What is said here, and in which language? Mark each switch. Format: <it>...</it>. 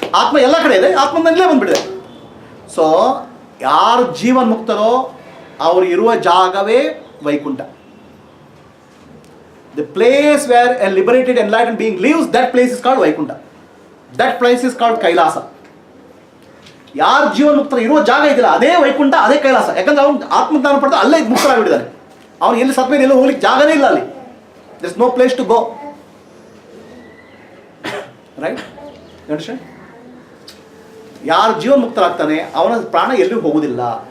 <kn>ಆತ್ಮ ಎಲ್ಲ ಕಡೆ ಇದೆ, ಆತ್ಮ ಇಲ್ಲೇ ಬಂದ್ಬಿಟ್ಟಿದೆ. ಸೊ ಯಾರು ಜೀವನ್ ಮುಕ್ತರೋ ಅವರು ಇರುವ ಜಾಗವೇ Vaikuntha.</kn> <en>The place where a liberated enlightened being lives, that place is called Vaikuntha. That place is called Kailasa.</en> <kn>ಯಾರು ಜೀವನ್ ಮುಕ್ತರ ಇರುವ ಜಾಗ ಇದೆಯಲ್ಲ ಅದೇ ವೈಕುಂಠ, ಅದೇ ಕೈಲಾಸ. ಯಾಕಂದ್ರೆ ಅವ್ನು ಆತ್ಮಜ್ಞಾನ ಪಡೆದು ಅಲ್ಲೇ ಮುಕ್ತರಾಗಿಬಿಟ್ಟಿದ್ದಾನೆ. ಅವನು ಎಲ್ಲಿ ಸತ್ವೇಲೆ ಎಲ್ಲೂ ಹೋಗ್ಲಿಕ್ಕೆ ಜಾಗನೇ ಇಲ್ಲ ಅಲ್ಲಿ.</kn> <en>there is no place to go. Right? You understand?</en> <kn>ಯಾರು ಜೀವನ್ ಮುಕ್ತರಾಗ್ತಾನೆ ಅವನ ಪ್ರಾಣ ಎಲ್ಲೂ ಹೋಗುವುದಿಲ್ಲ.</kn>